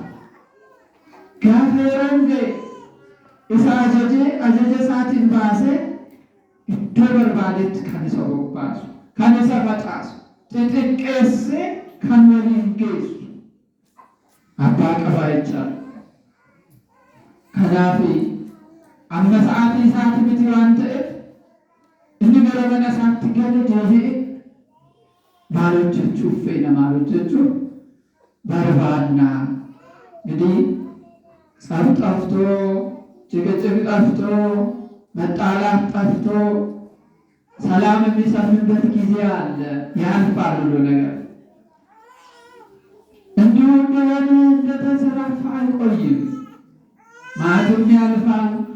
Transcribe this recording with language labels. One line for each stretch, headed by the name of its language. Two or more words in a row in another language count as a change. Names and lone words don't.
Oromo: Gaafa yeroon ga'e isa ajaja isaatiin baasee iddoo barbaadetti kan isa bobbaasu, kan isa facaasu, xixiqqeessee kan waliin geessu abbaa qabaa jechaadha. Kanaaf amma sa'aatii isaati miti waan ta'eef inni gara mana isaatti gale deebi'e maal hojjechuuf feena maal hojjechuuf barbaanna.
Amharic: እንግዲህ ጸብ ጠፍቶ ጭቅጭቅ ጠፍቶ መጣላት ጠፍቶ ሰላም የሚሰፍንበት ጊዜ አለ። ያልፋል ሁሉ ነገር። እንዲሁ እንደሆነ እንደተዘራፋ አይቆይም። ማዕቱም ያልፋል፣